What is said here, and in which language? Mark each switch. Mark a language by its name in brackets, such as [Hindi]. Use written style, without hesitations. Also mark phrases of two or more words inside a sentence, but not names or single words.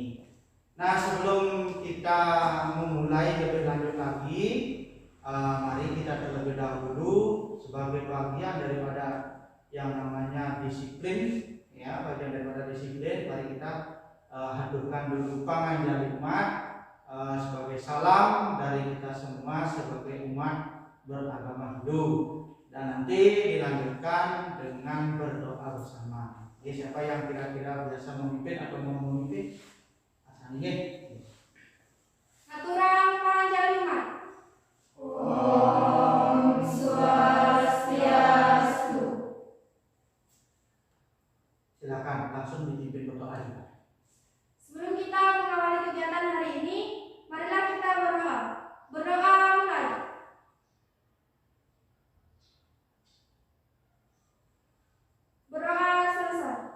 [Indonesian] Nah, sebelum kita memulai lebih lanjut lagi, mari kita terlebih dahulu sebagai bagian daripada yang namanya disiplin, ya, bagian daripada disiplin, mari kita haturkan dulu panganjali umat sebagai salam dari kita semua sebagai umat beragama Hindu, dan nanti dilanjutkan dengan berdoa bersama. Jadi siapa yang kira-kira biasa memimpin atau mau memimpin? Asanihin. Aturan panganjali umat. [Sanskrit] Om Swastiastu. [Indonesian] Silakan langsung dipimpin berdoa. Sebelum kita mengawali kegiatan hari ini, marilah kita berdoa. Berdoa mulai. Berdoa selesai.